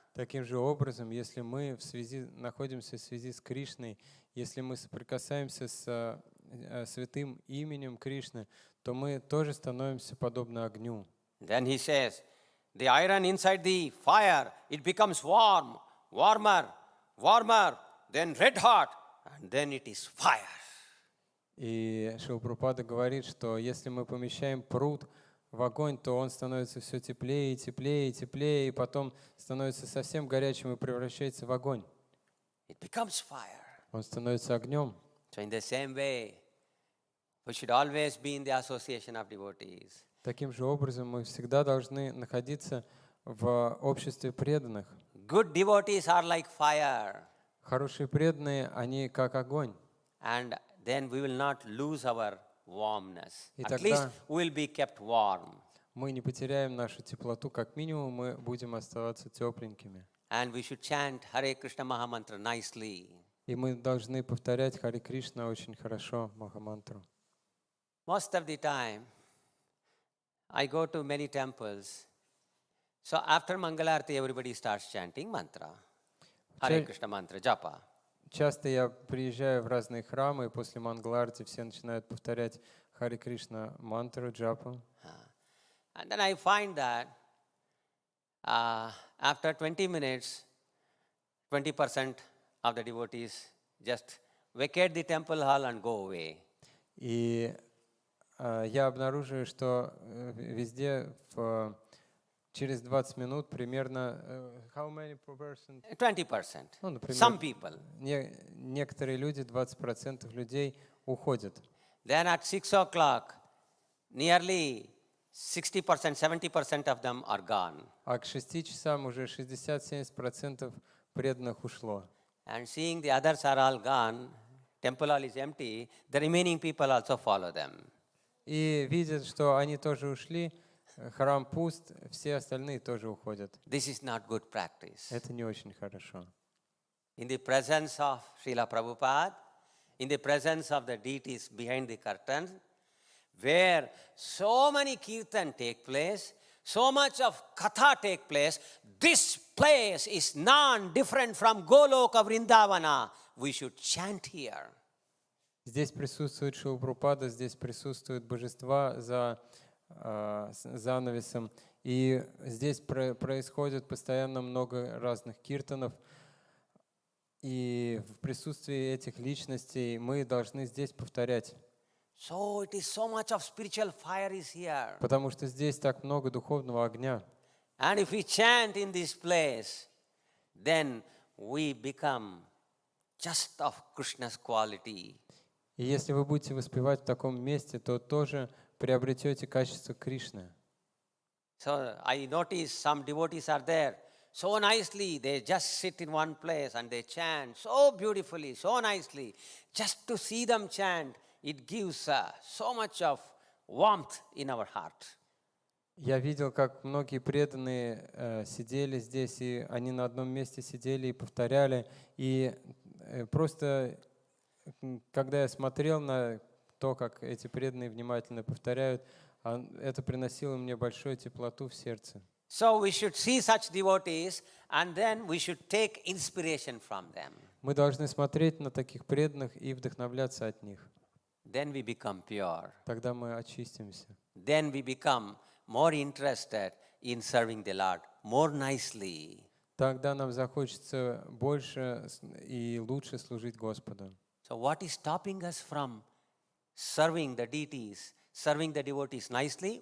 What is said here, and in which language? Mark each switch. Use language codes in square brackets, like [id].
[ru] Таким же образом, если мы находимся в связи с Кришной, если мы соприкасаемся с святым именем Кришны, то мы тоже становимся подобны огню. [en] Then he says, the iron inside the fire, it becomes warm, warmer, then red hot, and then it is fire. [ru] И Шрила Прабхупада говорит, что если мы помещаем прут в огонь, то он становится все теплее, теплее, теплее, и потом становится совсем горячим и превращается в огонь. [en] It becomes fire. [ru] Он становится огнем. [en] So in the same way, we should always be in the association of devotees. [ru] Таким же образом мы всегда должны находиться в обществе преданных. [en] Good devotees are like fire. [ru] Хорошие преданные, они как огонь. [en] And then we will not lose our warmness. [ru] И [en] At least we will be kept warm. [ru] Мы не потеряем нашу теплоту, как минимум мы будем оставаться тепленькими. [en] And we should chant Hare Krishna Mahamantra nicely. [ru] И мы должны повторять Харе Кришна очень хорошо, Махамантру. [en] Most of the time, I go to many temples. So after Mangalarti, everybody starts chanting mantra. Hare Krishna mantra, japa. [ru] Часто я приезжаю в разные храмы, и после Мангаларти все начинают повторять Харе Кришна мантру, джапу. [en] And then I find that after 20 minutes, 20% of the devotees just vacate the temple hall and go away. [ru] И я обнаруживаю, что везде в через 20 минут примерно, [en] how many per person? 20%. [ru] Ну, например, [en] Some people. [ru] некоторые люди, 20% людей уходят. [en] Then at 6 o'clock, nearly 60%, 70% of them are gone. [ru] А к 6 часам уже 60-70% преданных ушло. [en] And seeing the others are all gone, temple hall is empty, the remaining people also follow them. [ru] И видят, что они тоже ушли, храм пуст, все остальные тоже уходят. [en] This is not good practice. [ru] Это не очень хорошо. [en] In the presence of Srila Prabhupada, in the presence of the deities behind the curtain, where so many kirtan take place, so much of katha take place, this place is non-different from Goloka Vrindavana. We should chant here. [ru] Здесь присутствует Шрила Прабхупада, здесь присутствуют божества за занавесом. И здесь происходит постоянно много разных киртанов. И в присутствии этих личностей мы должны здесь повторять. [en] So it is so much of spiritual fire is here. [ru] Потому что здесь так много духовного огня. [en] And if we chant in this place, then we become just of Krishna's quality. [ru] И если вы будете воспевать в таком месте, то тоже приобретете качество Кришны. [en] So I notice some devotees are there. So nicely, they just sit in one place and they chant so beautifully, so nicely. Just to see them chant, it gives so much of warmth in our heart. [ru] Я видел, как многие преданные сидели здесь, и они на одном месте сидели и повторяли. И просто, когда я смотрел на то, как эти преданные внимательно повторяют, это приносило мне большую теплоту в сердце. [en] So we should see such devotees and then we should take inspiration from them. [ru] Мы должны смотреть на таких преданных и вдохновляться от них. [en] Then we become pure. [ru] Тогда мы очистимся. [en] Then we become more interested in serving the Lord more nicely. [ru] Тогда нам захочется больше и лучше служить Господу. [en] So what is stopping us from serving the deities, serving the devotees nicely?